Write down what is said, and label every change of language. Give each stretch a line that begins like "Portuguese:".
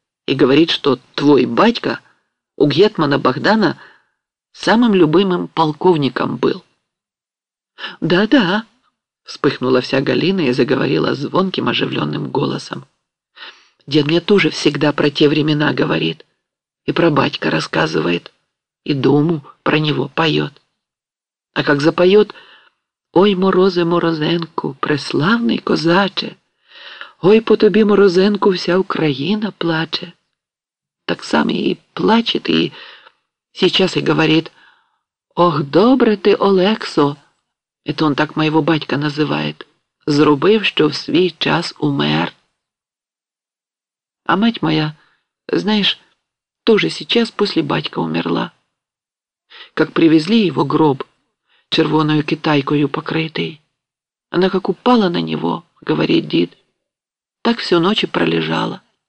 Russian: И говорит, что твой батька у гетмана Богдана самым любимым полковником был». «Да-да», — вспыхнула вся Галина и заговорила звонким оживленным голосом. «Дед мне тоже всегда про те времена говорит и про батька рассказывает. И дому про него поет. А как запоет:
Ukrainian: «Ой, морозе, морозенку, преславний козаче, ой, по тобі, морозенку, вся Україна плаче»,
Russian: так сам і плачет, і сейчас і говорит:
Ukrainian: «Ох, добре ти, Олексо»,
Russian: это он так моего батька называет,
Ukrainian: «зробив, що в свій час
Russian: умер». А мать моя, знаешь, тоже сейчас после батька умерла. Как привезли его гроб, червоною китайкою покрытый, она как упала на него, говорит дед, так всю ночь и пролежала.